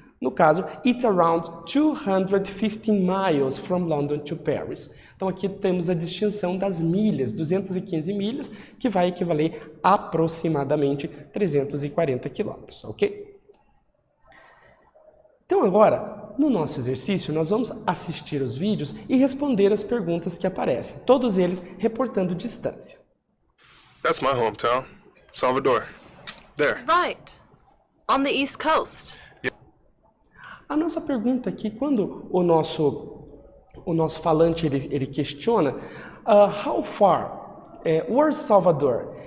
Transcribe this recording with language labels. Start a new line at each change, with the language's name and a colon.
Portuguese: No caso,
English: it's around 215 miles from London to Paris.
Portuguese: Então aqui temos a distinção das milhas, 215 milhas, que vai equivaler a aproximadamente 340 quilômetros, ok? Então agora, no nosso exercício, nós vamos assistir os vídeos e responder as perguntas que aparecem, todos eles reportando distância.
English: That's my hometown, Salvador. There. Right. On the East Coast.
Portuguese: A nossa pergunta aqui, quando o nosso falante ele questiona
English: how far, where's Salvador?